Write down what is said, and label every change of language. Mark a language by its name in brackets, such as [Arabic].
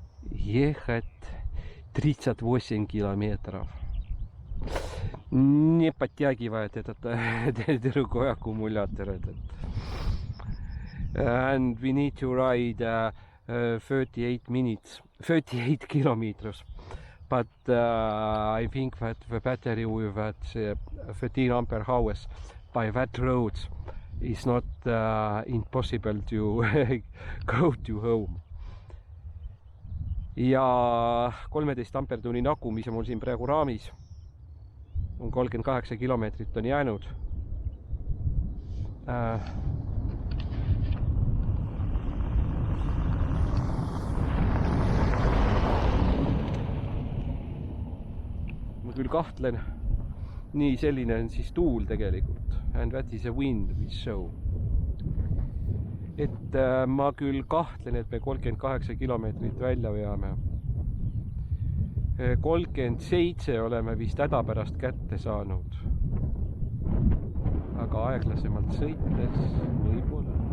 [Russian] Ехать 38 километров. Не подтягивает этот другой аккумулятор этот. [English] And we need to ride 38 kilometers. But I think that the battery with 13 ampere hours by wet roads is not impossible to go to home. [Estonian] Ja 13 ampertunni nagu, mis on mul siin praegu raamis, on 38 kilomeetrit on jäänud. Ma küll kahtlen, nii selline on siis tuul tegelikult. And that is a wind we show. Et ma küll kahtlen, et me 38 kilomeetrit välja veame. 37 oleme vist häda pärast kätte saanud. Aga aeglasemalt sõites võib-olla.